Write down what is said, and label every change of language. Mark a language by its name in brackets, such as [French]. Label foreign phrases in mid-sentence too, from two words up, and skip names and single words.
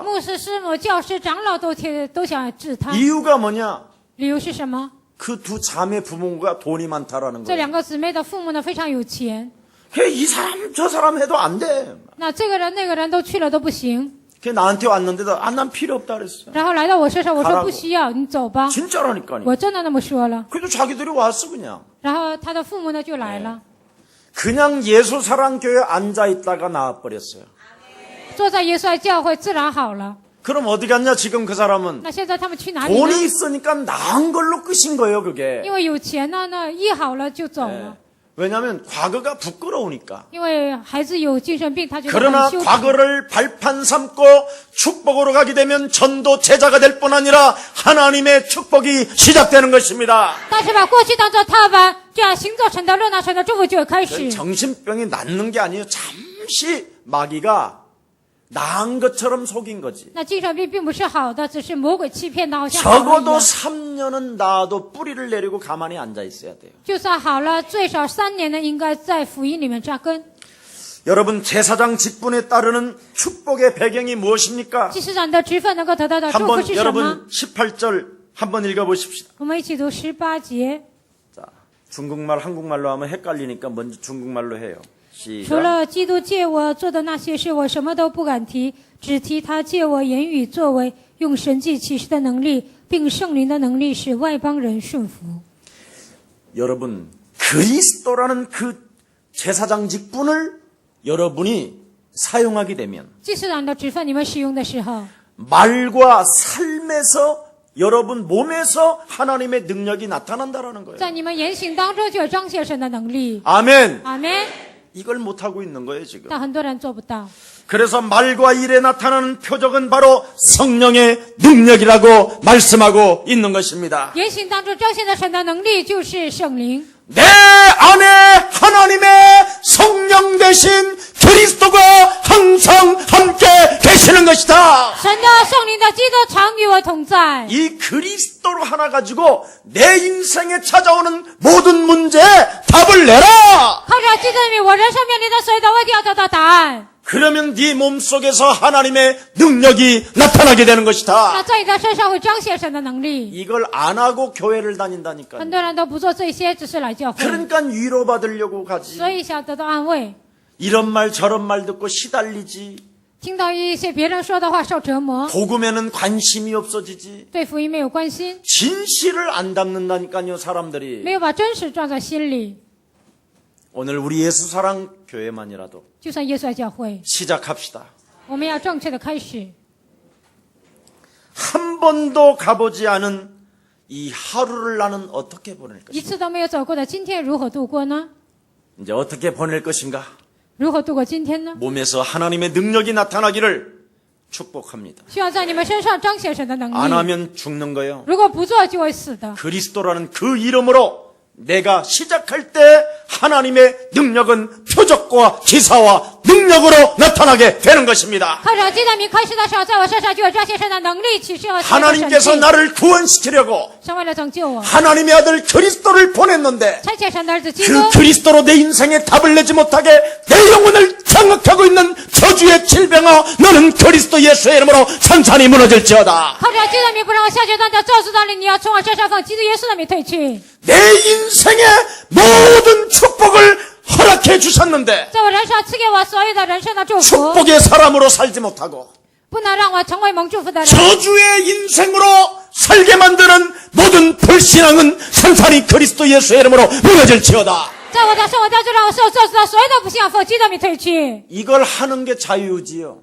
[Chinese] 牧师、师母、教师、长老都想治他。 [Korean] 이유가 뭐냐? [Chinese] 理由是什么？ [Korean] 그 두 자매 부모가 돈이 많다라는 [Chinese] 这 [Korean] 거예요. [Chinese] 2个姊妹的父母呢非常有钱， [Korean] 이 사람 저 사람 해도 안 돼. [Chinese] 那这个人那个人都去了都不行。 [Korean] 그 나한테 왔는데도 난 필요 없다 그랬어. [Chinese] 然后来到我身上，我说 [Korean] 가라고 [Chinese] 不需要，你走吧。 [Korean] 진짜라니까요. [Chinese] 我真的那么说了。 [Korean] 그래도 자기들이 왔어 그냥. [Chinese] 然后他的父母呢就来了， [Korean] 그냥 예수 사랑 교회 앉아 있다가 나와 버렸어요. [Chinese] 坐在耶稣爱教会自然好了。 [Korean] 그럼 어디 갔냐 지금 그 사람은. [Chinese] 那现在他们去哪里 [Korean] 돈이 [Chinese] 呢？ [Korean] 있으니까 나은 걸로 끝인 거예요 그게. [Chinese] 因为有钱呢，那医好了就走了。 [Korean] 왜냐하면 과거가 부끄러우니까. [Chinese] 因为孩子有精神病，他觉得 [Korean] 그러나 [Chinese] 很羞耻。 [Korean] 과거를 발판 삼고 축복으로 가게 되면 전도 제자가 될 뿐 아니라 하나님의 축복이 시작되는 것입니다. [Chinese] 但是把过去当做踏板，这样行走神的路，那神的祝福就会开始。 [Korean] 정신병이 낫는 게 아니에요. 잠시 마귀가 나은 것처럼 속인 거지. [Chinese] 那精神病并不是好的，只是魔鬼欺骗他，好像好了一 [Korean] 적어도 [Chinese] 样。 [Korean] 3년은 나도 뿌리를 내리고 가만히 앉아 있어야 돼요. [Chinese] 就算好了，最少3年呢，应该在福音里面扎根。 [Korean] 여러분 제사장 직분에 따르는 축복의 배경이 무엇입니까? [Chinese] 祭司长的职分能够得到的祝福 [Korean] 한번 [Chinese] 是什么？ [Korean] 여러분 18절 한번 읽어보십시다. [Chinese] 我们一起读18节。 [Korean] 자, 중국말 한국말로 하면 헷갈리니까 먼저 중국말로 해요. [Chinese] 除 [Korean] 시작. [Chinese] 了基督借我做的那些事，我什么都不敢提，只提他借我言语作为，用神迹启示的能力，并圣灵的能力，使外邦人顺服。 [Korean] 여러분 그리스도라는 그 제사장 직분을 여러분이 사용하게 되면 [Chinese] 祭司长的职分你们使用的时候， [Korean] 말과 삶에서 여러분 몸에서 하나님의 능력이 나타난다라는 거예요. [Chinese] 在你们言行当中就有彰显神的能力。 [Korean] 아멘. [Chinese] 阿门。 [Korean] 이걸 못하고 있는 거예요 지금. [Chinese] 但很多人做不到。 [Korean] 그래서 말과 일에 나타나는 표적은 바로 성령의 능력이라고 말씀하고 있는 것입니다. [Chinese] 言行当中彰显的神的能力就是圣灵。 [Korean] 내 안에 하나님의 성령 대신 그리스도가 항상 함께 계시는 것이다. [Chinese] 神的圣灵的基督常与我同在。 [Korean] 이 그리스도로 하나 가지고 내 인생에 찾아오는 모든 문제에 답을 내라. [Chinese] 靠着基督的名，我人生面临的所有的问题要得到答案。 [Korean] 그러면 네 몸속에서 하나님의 능력이 나타나게 되는 [Chinese] 那 [Korean] 것이다. [Chinese] 在你的身上会彰显神的能力。 [Korean] 이걸 안 하고 교회를 다닌다니까. [Chinese] 很多人都不做这些，只是来教会， [Korean] 그러니까 위로받으려고 가지. [Chinese] 所以想得到安慰。 [Korean] 이런 말 저런 말 듣고 시달리지. [Chinese] 听到一些别人说的话受折磨， [Korean] 복음에는 관심이 없어지지. [Chinese] 对福音没有关心， [Korean] 진실을 안 담는다니까요 사람들이. [Chinese] 没有把真实装在心里。 [Korean] 오늘 우리 예수 사랑 교회만이라도 [Chinese] 就算耶稣爱教会， [Korean] 시작합시다. [Chinese] 我们要正确的开始。 [Korean] 한 번도 가보지 않은 이 하루를 나는 어떻게 보낼 [Chinese] 一 [Korean] 것인가? [Chinese] 次都没有走过的今天如何度过呢？ [Korean] 이제 어떻게 보낼 것인가? [Chinese] 如何度过今天呢？ [Korean] 몸에서 하나님의 능력이 나타나기를 축복합니다. [Chinese] 需要在你们身上彰显神的能 [Korean] 안 [Chinese] 力。 [Korean] 하면 죽는 거예요. [Chinese] 如果不做，就会死的。 [Korean] 그리스도라는 그 이름으로 내가 시작할 때 하나님의 능력은 표적과 기사와 능력으로 나타나게 되는 것입니다. [Chinese] 靠着基督的名开始的时候，在我身上就有彰显神的能力、启示和神 [Korean] 하나님께서 [Chinese] 迹。 [Korean] 나를 구원시키려고 [Chinese] 神为了拯救我， [Korean] 하나님의 아들 그리스도를 보냈는데 [Chinese] 差遣神的儿子基督， [Korean] 그 그리스도로 내 인생에 답을 내지 못하게 내 영혼을 장악하고 있는 저주 저주의 질병아 너는 그리스도 예수의 이름으로 산산이 무너질지어다. [Chinese] 靠着基督的名不让我下决断的咒诅到你，你要从我身上奉基督耶稣的名退去。 [Korean] 내 인생의 모든 축복을 허락해 주셨는데 [Chinese] 在我人生赐给我所有的人生的祝福， [Korean] 축복의 사람으로 살지 못하고 [Chinese] 不能让我成为蒙祝福的人。 [Korean] 저주의 인생으로 살게 만드는 모든 불신앙은 산산이 그리스도 예수의 이름으로 무너질지어다. [Chinese] 在我的生活当中让我受咒诅的所有的不信仰奉基督的名退去。 [Korean] 이걸 하는 게 자유지요.